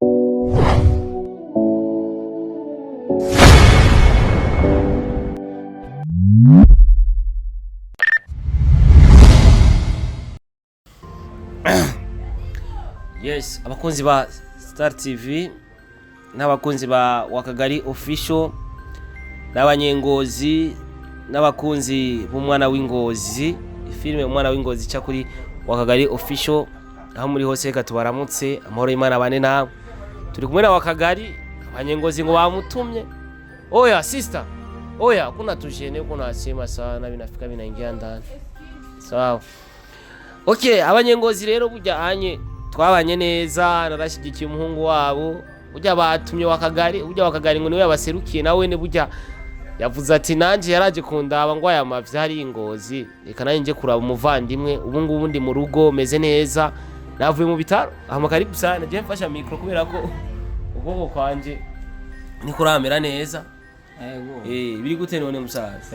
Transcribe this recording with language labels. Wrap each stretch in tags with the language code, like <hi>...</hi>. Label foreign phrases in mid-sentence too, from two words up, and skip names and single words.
<rn>Yes, abakunzi ba Star TV n'abakunzi ba Wakagari official n'abanyengozi n'abakunzi b'umwana w'ingozi filime umwana w'ingozi cya kuri Wakagari official aho muri hose reka tubaramutse amahoro y'Imana bane nawe turi kumwe na Wakagari abanyengozi ngo bamutumye</rn> <sw>oya sister oya kuna tujene kuna sema sana binafika binaingia ndani</sw> <rn>sawa okay abanyengozi rero burya anye twabanye neza narashigikiye umuhungu wabo ujya batumye Wakagari ngo niwe yabaserukiye nawe ne burya yavuze ati nanje yaraje kundaba ngo aya mavya hari ingozi reka nanje nje kuraba umuvandimwe ubu ngubu ndi mu rugo meze neza navuye mu bitaro ahamagara gusana je mfasha micro kubera ko ubwoko kwanje ni kuramera neza biri gute none musaza</rn>